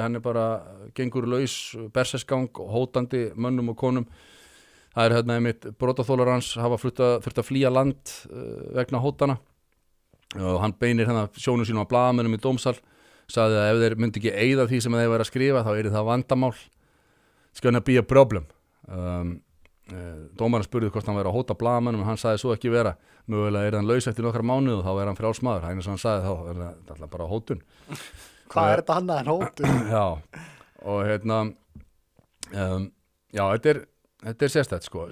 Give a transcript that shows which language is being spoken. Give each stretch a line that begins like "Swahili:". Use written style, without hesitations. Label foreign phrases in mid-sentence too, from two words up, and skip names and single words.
Icelandic: Hann er bara gengur laus, bersesgang og hótandi mönnum og konum. Það er einmitt brotaþolar hans hafa þurft að flýja land vegna hótana, og hann beinir sjónum sínum að blaðamönnum í dómsal, sagði að ef þeir myndi ekki eyða því sem þeir væru að skrifa þá er það vandamál.
English: It's gonna be a problem.
Icelandic: Dómarinn spurði hvort hann væri að hóta blaðamönnum, en hann sagði svo ekki vera. Mögulega er hann laus eftir nokkra mánuð og þá er hann frjáls maður. Það er eins og hann sagði þá, er þetta alltaf bara hótun. Hvað er þetta annað en hótun? Já, og þetta er sérstætt sko.